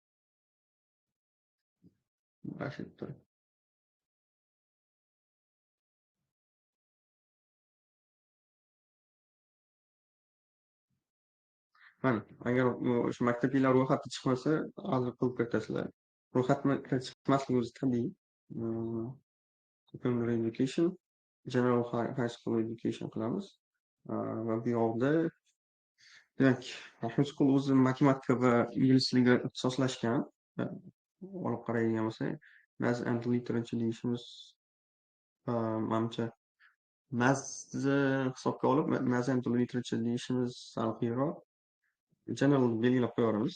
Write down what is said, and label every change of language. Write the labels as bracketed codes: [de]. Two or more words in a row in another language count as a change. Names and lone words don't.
[uz] Rashid tur. Mana, agar o'sha maktabiylar ro'yxati chiqmasa, hozir qilib kiritasizlar. Ro'yxatni chiqmasligi o'zi tabiiy. [en] Mm, Secondary education, general high school education qilamiz. [uz] Va bu yoqda demak, Rahim School o'zi matematika va ingliz tiliga ixtisoslashgan. Olib qaraydigan bo'lsak, [en] Maths and Literature [uz] deyishimiz, manimcha Mathsni hisobga olib, [en] Maths and Literature [uz] deyishimiz sal general belgilab qo'yaveramiz.